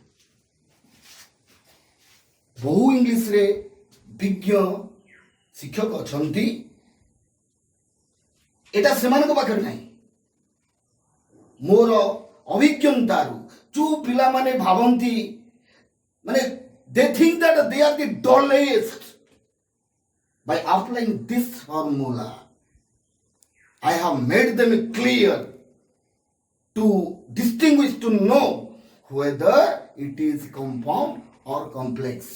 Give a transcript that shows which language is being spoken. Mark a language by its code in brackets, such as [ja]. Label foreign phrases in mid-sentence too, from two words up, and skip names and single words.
[or] ବହୁ ଇଂଲିଶରେ ବିଜ୍ଞ ଶିକ୍ଷକ ଅଛନ୍ତି, এটা ସେମାନଙ୍କ ପାଖରେ ନାହିଁ। ମୋର ଅଭିଜ୍ଞତାରୁ ଯୋଉ ପିଲାମାନେ ଭାବନ୍ତି, ମାନେ [en] they think that they are the dullest, by applying this formula I have made them clear to distinguish, to know whether it is compound or complex.